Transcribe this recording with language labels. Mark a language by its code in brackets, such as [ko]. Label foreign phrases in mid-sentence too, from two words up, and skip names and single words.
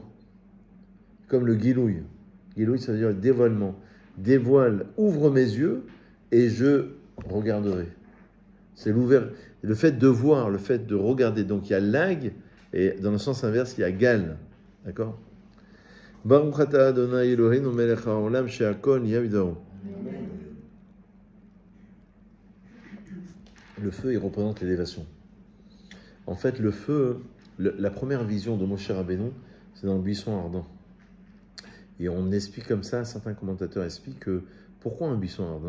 [fr] Comme le Gilouï. Gilouï, ça veut dire le dévoilement. Dévoile, ouvre mes yeux et je regarderai. C'est le fait de voir, le fait de regarder. Donc il y a lag, et dans le sens inverse, il y a gal. D'accord? [he] ברוך אתה ה' אלוהינו מלך העולם שהכל נהיה בדברו. [fr] Le feu, il représente l'élévation. En fait, le feu, la première vision de Moshe Rabbeinu, c'est dans le buisson ardent. Et on explique comme ça, certains commentateurs expliquent que pourquoi un buisson ardent?